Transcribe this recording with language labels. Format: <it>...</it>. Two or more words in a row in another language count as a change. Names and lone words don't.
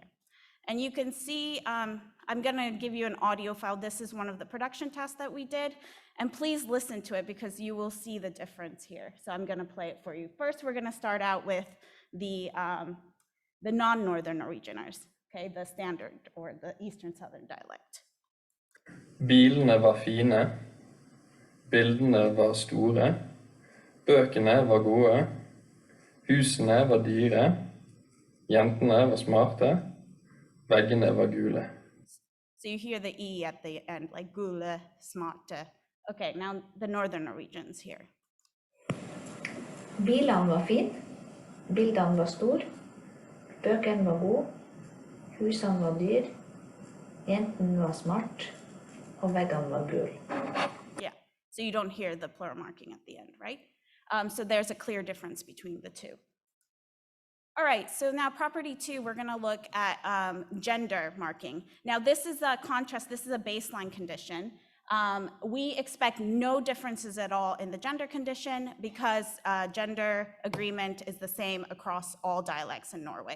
<en>And you can see, I'm gonna give you an audio file. This is one of the production tests that we did. And please listen to it because you will see the difference here. So I'm gonna play it for you. First, we're gonna start out with the non-Northern Norwegianers, okay? The standard or the Eastern Southern dialect.</en> <no>Bilene var fine, bildene var store, bøkene var gode, husene var dyre, jentene var smarte, veggene var gule.</no> <en>So you hear the E at the end, like</en> <no>gule, smarte.</no> <en>Okay, now the Northern Norwegians here.</en> <no>Bilene var fin, bildene var stor, bøkene var gode, husene var dyr, jentene var smart, og veggene var gul.</no> <en>Yeah, so you don't hear the plural marking at the end, right? So there's a clear difference between the two. All right, so now property 2, we're gonna look at gender marking. Now this is a contrast, this is a baseline condition. We expect no differences at all in the gender condition because gender agreement is the same across all dialects in Norway.</en>